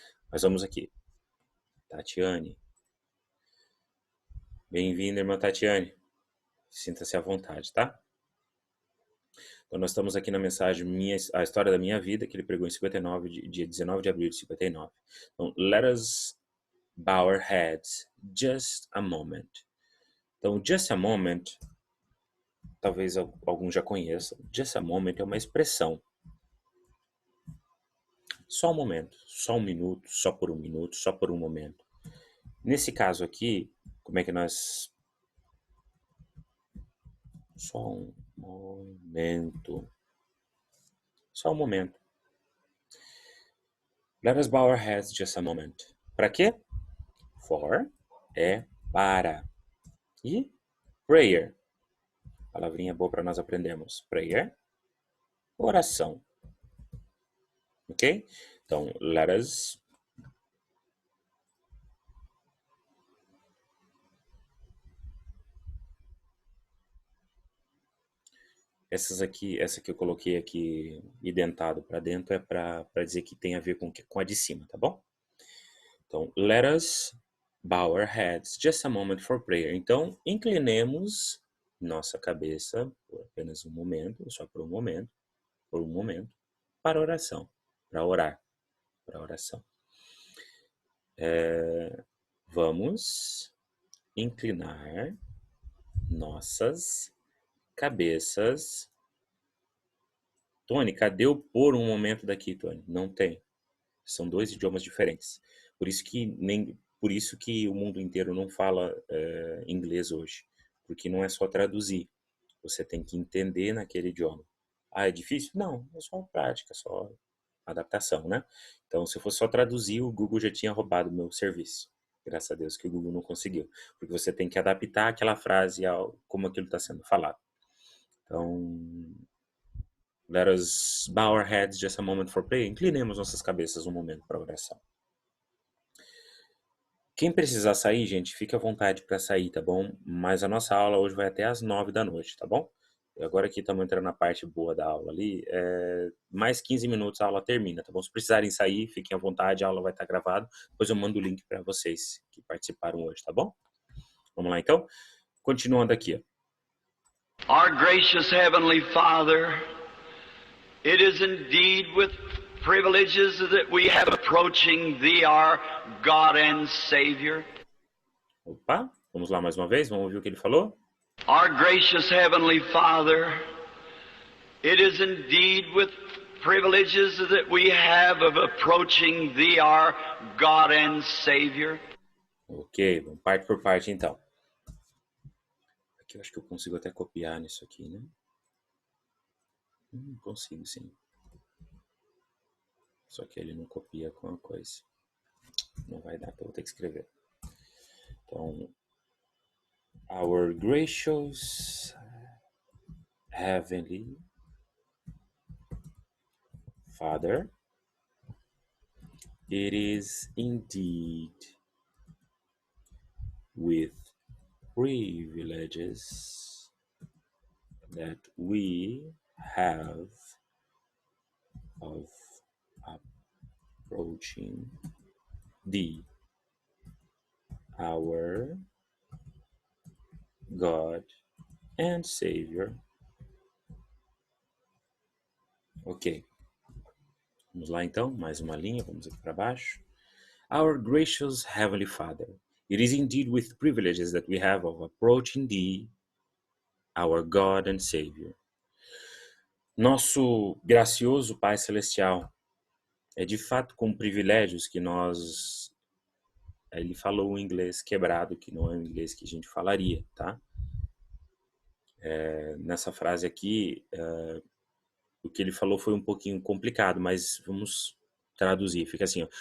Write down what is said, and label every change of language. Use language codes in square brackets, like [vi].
[pt] Mas vamos aqui. Tatiane. Bem-vinda, irmã Tatiane. Sinta-se à vontade, tá? Então, nós estamos aqui na mensagem A História da Minha Vida, que ele pregou em 59, dia 19 de abril de 59. [en] Então, let us bow our heads just a moment. [pt] Então, [en] just a moment, [pt] talvez alguns já conheçam, just a moment é uma expressão. Só um momento, só um minuto, só por um minuto, só por um momento. Nesse caso aqui, como é que nós... Só um momento. Só um momento. [en] Let us bow our heads just a moment. [pt] Para quê? [en] For [pt] é para. E prayer. Palavrinha boa para nós aprendermos. Prayer, oração. Ok? [en] Então, let us... [pt] essa que eu coloquei aqui identado para dentro é para dizer que tem a ver com a de cima, tá bom? [en] Então, let us bow our heads just a moment for prayer. [pt] Então, inclinemos nossa cabeça por apenas um momento, só por um momento, para oração, para orar, para oração. Vamos inclinar nossas cabeças. Tony, cadê o por um momento daqui, Tony? Não tem. São 2 idiomas diferentes. Por por isso que o mundo inteiro não fala inglês hoje, porque não é só traduzir, você tem que entender naquele idioma. Ah, é difícil? Não, é só prática, só adaptação, né? Então, se eu fosse só traduzir, o Google já tinha roubado o meu serviço. Graças a Deus que o Google não conseguiu, porque você tem que adaptar aquela frase ao como aquilo está sendo falado. [en] Então, let us bow our heads just a moment for prayer. [pt] Inclinemos nossas cabeças um momento para oração. Quem precisar sair, gente, fique à vontade para sair, tá bom? Mas a nossa aula hoje vai até às 9 da noite, tá bom? E agora que estamos entrando na parte boa da aula ali, mais 15 minutos a aula termina, tá bom? Se precisarem sair, fiquem à vontade, a aula vai estar gravada. Depois eu mando o link para vocês que participaram hoje, tá bom? Vamos lá, então? Continuando aqui, ó. [en] Our gracious Heavenly Father, it is indeed with privileges that we have approaching Thee, our God and Savior. [pt] Opa, vamos lá mais uma vez, vamos ouvir o que ele falou? [en] Our gracious Heavenly Father, it is indeed with privileges that we have of approaching Thee, our God and Savior. [pt] Ok, vamos parte por parte então. Aqui eu acho que eu consigo até copiar nisso aqui, né? Consigo sim. Só que ele não copia com a coisa. Não vai dar, então eu vou ter que escrever. [en] Então, our gracious Heavenly Father, it is indeed with privileges that we have of approaching Thee, our God and Savior. [pt] Ok. Vamos lá então, mais uma linha, vamos aqui para baixo. [en] Our gracious Heavenly Father, it is indeed with privileges that we have of approaching Thee, our God and Savior. [pt] Nosso gracioso Pai Celestial, é de fato com privilégios que nós... Ele falou o inglês quebrado, que não é o inglês que a gente falaria, tá? Nessa frase aqui, o que ele falou foi um pouquinho complicado, mas vamos traduzir. Fica assim, ó.